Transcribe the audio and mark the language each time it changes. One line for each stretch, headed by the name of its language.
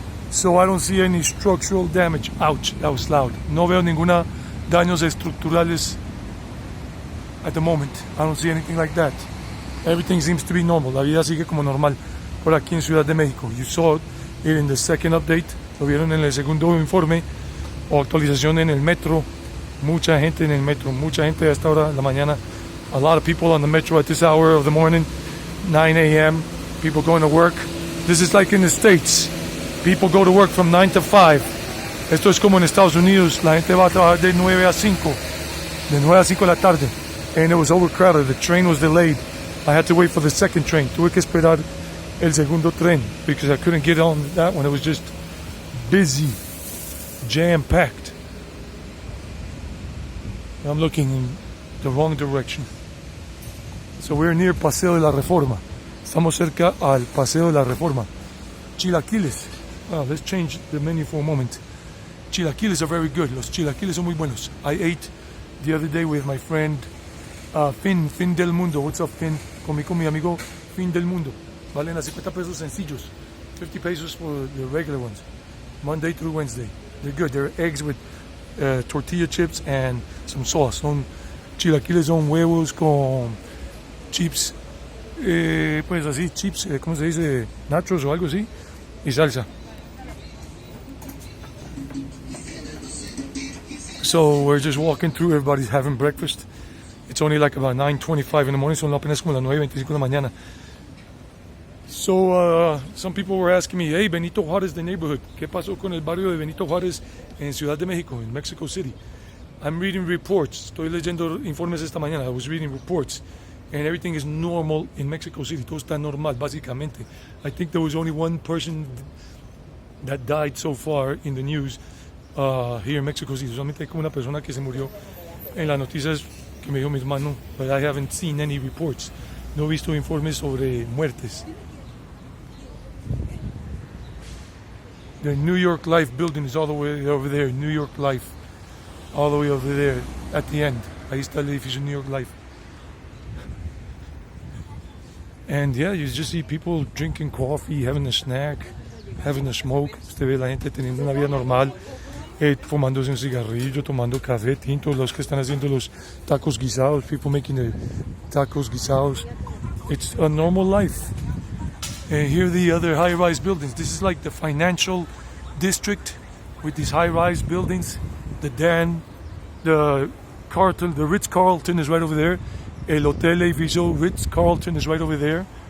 English: So I don't see any structural damage. Ouch, that was loud.
Spanish: No veo ninguna daños estructurales
English: at the moment. I don't see anything like that. Everything seems to be normal.
Spanish: La vida sigue como normal por aquí en Ciudad de México.
English: You saw it in the second update.
Spanish: Lo vieron en el segundo informe o actualización en el metro. Mucha gente en el metro, mucha gente a esta hora de la mañana.
English: A lot of people on the metro at this hour of the morning, 9 a.m. People going to work. This is like in the States. People go to work from 9 to 5.
Spanish: Esto es como en Estados Unidos. La gente va a trabajar de 9 a 5. De 9 a 5 de la tarde.
English: And it was overcrowded. The train was delayed. I had to wait for the second train.
Spanish: Tuve que esperar el segundo tren
English: because I couldn't get on that one. It was just busy. Jam-packed. I'm looking in the wrong direction. So we're near Paseo de la Reforma.
Spanish: Estamos cerca al Paseo de la Reforma. Chilaquiles.
English: Well, let's change the menu for a moment. Chilaquiles are very good.
Spanish: Los chilaquiles son muy buenos.
English: I ate the other day with my friend Fin del Mundo. What's up, Fin?
Spanish: Comí con mi amigo Fin del Mundo. Valen a 50 pesos sencillos.
English: 50 pesos for the regular ones. Monday through Wednesday. They're good. They're eggs with tortilla chips and some sauce.
Spanish: Son chilaquiles, son huevos con chips, pues así, chips, ¿cómo se dice? Nachos o algo así, y salsa.
English: So we're just walking through. Everybody's having breakfast. It's only like about 9:25 in the morning,
Spanish: son apenas como las 9:25 de la mañana.
English: So some people were asking me, hey, Benito Juárez, the neighborhood,
Spanish: ¿qué pasó con el barrio de Benito Juárez en Ciudad de México, en Mexico City?
English: I'm reading reports.
Spanish: Estoy leyendo informes esta mañana.
English: I was reading reports. And everything is normal in Mexico City.
Spanish: Todo está normal, básicamente.
English: I think there was only one person that died so far in the news here in Mexico City.
Spanish: Solamente hay como una persona que se murió en las noticias que me dio mi hermano.
English: But I haven't seen any reports.
Spanish: No he visto informes sobre muertes.
English: The New York Life building is all the way over there. New York Life. All the way over there at the end.
Spanish: Ahí está el edificio New York Life.
English: And yeah, you just see people drinking coffee, having a snack, having a smoke.
Spanish: Usted ve la gente teniendo una vida normal, fumándose un cigarrillo, tomando café, tinto, los que están haciendo los tacos guisados,
English: people making the tacos guisados. It's a normal life. And here are the other high-rise buildings. This is like the financial district with these high-rise buildings. The Dan, the Carlton, the Ritz-Carlton is right over there. El Hotel Edificio Ritz-Carlton is right over there.